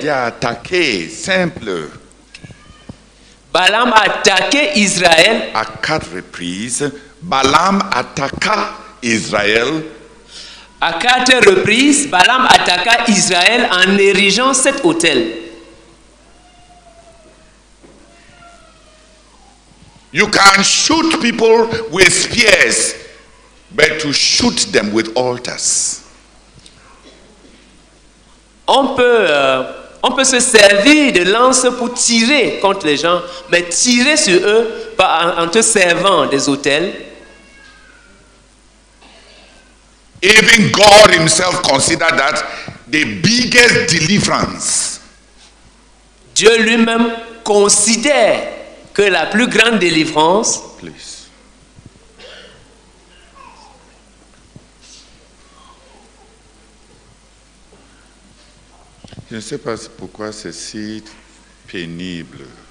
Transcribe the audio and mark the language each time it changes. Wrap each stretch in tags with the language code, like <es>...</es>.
<en>They are attaqué, simple.</en> <fr>Balaam a attaqué Israël. À 4 reprises, Balaam attaqua Israël. À 4 reprises, Balaam attaqua Israël en érigeant 7 autels.</fr> <en>You can shoot people with spears, but to shoot them with altars.</en> <fr>On peut se servir de lances pour tirer contre les gens, mais tirer sur eux en te servant des autels.</fr> <en>Even God himself considered that the biggest deliverance.</en> <fr>Dieu lui-même considère que la plus grande délivrance,</fr> <en>Please.</en> <fr>Je ne sais pas pourquoi c'est si pénible.</fr>